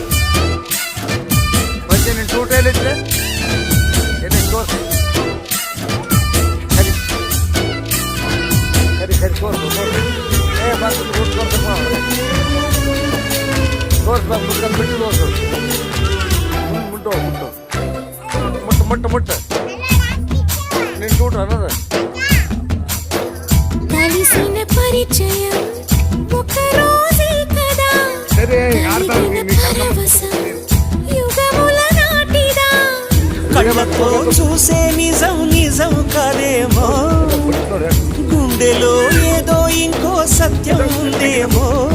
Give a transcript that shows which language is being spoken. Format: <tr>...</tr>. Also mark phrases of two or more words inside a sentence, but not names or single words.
<kn>ಮತ್ತೆ ನಿನ್ನ ಟೂಟ ಎಲ್ಲಿದ್ರೆ ಎಲ್ಲಿ ತೋರ್ಸು ಸರಿ ಸರಿ ಸರಿ ತೋರ್ಸು ಏ ಬಂದು ಊಟ ತೋರ್ಸ್ಬೇಕು ಮುಟ್ಕೊಂಡು ಬಿಟ್ಟು ತೋರ್ಸು ಮುಟ್ಟು ಮುಟ್ಟು ಮುಟ್ಟು ಮುಟ್ಟು ಮುಟ್ಟು ನಿನ್ನ ಟೂಟ ಅನ್ನೋದು</kn> <te>కలిసిన పరిచయం ఒక రోజే కదా సరే ఆడతాను పరవశం యుగముల నాటిదా కళ్ళతో చూసే నిజం నిజం కాదేమో గుండెలో ఏదో ఇంకో సత్యం ఉందేమో</te>